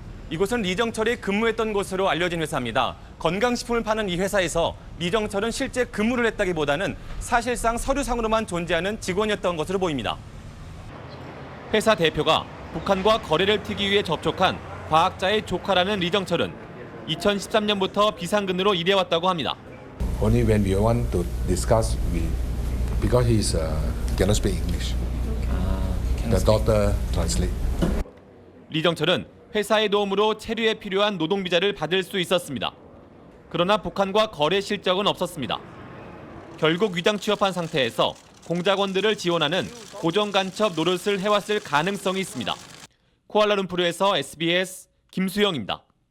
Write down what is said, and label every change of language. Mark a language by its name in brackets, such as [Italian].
[Korean] 이곳은 리정철이 근무했던 곳으로 알려진 회사입니다. 건강식품을 파는 이 회사에서 리정철은 실제 근무를 했다기보다는 사실상 서류상으로만 존재하는 직원이었던 것으로 보입니다. 회사 대표가 북한과 거래를 트기 위해 접촉한 과학자의 조카라는 리정철은 2013년부터 비상근으로 일해왔다고 합니다. [English] Only when we want to discuss, because he cannot speak English. The daughter translate. [Korean] 리정철은 회사의 도움으로 체류에 필요한 노동비자를 받을 수 있었습니다. 그러나 북한과 거래 실적은 없었습니다. 결국 위장 취업한 상태에서 공작원들을 지원하는 고정 간첩 노릇을 해왔을 가능성이 있습니다. 쿠알라룸푸르에서 SBS 김수영입니다.